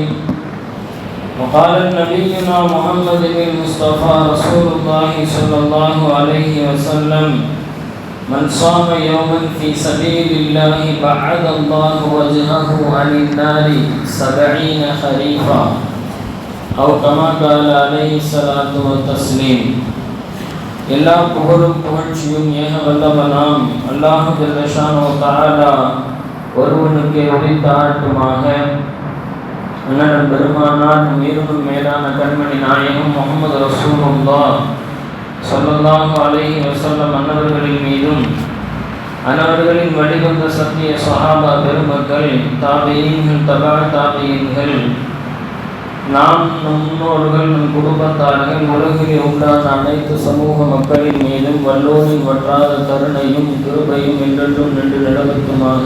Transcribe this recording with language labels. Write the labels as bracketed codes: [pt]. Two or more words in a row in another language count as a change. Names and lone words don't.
[ar] وقال نبينا محمد المصطفى رسول الله صلى الله عليه وسلم: من صام يوما في سبيل الله بعد الله وجهه عن النار 70 خريفا، أو كما قال عليه الصلاة والتسليم. [ta] எல்லா புகழும் புகழ்ச்சியும் ஏக வல்லவனாம் [ar] الله جل شأنه تعالى [ta] ஒருவனுக்கு உரித்தாட்டுமாக. அண்ணன் பெருமானார் மீண்டும் மேலான கண்மணி நாயகம் முஹம்மது [ar] رسول الله صلى الله عليه وسلم [ta] அன்னவர்களின் மீதும், அன்னவர்களின் வழிவந்த சத்திய சஹாபா பெருமக்கள், தாபியீன்கள், தபா தாபியீன்கள், நாம், நம் முன்னோர்கள், நம் குடும்பத்தார்கள், உலகிலே உண்டான அனைத்து சமூக மக்களின் மீதும் வல்லோரின் வற்றாத கருணையும் கிருபையும் என்றென்றும் நின்று நிலவட்டுமாக.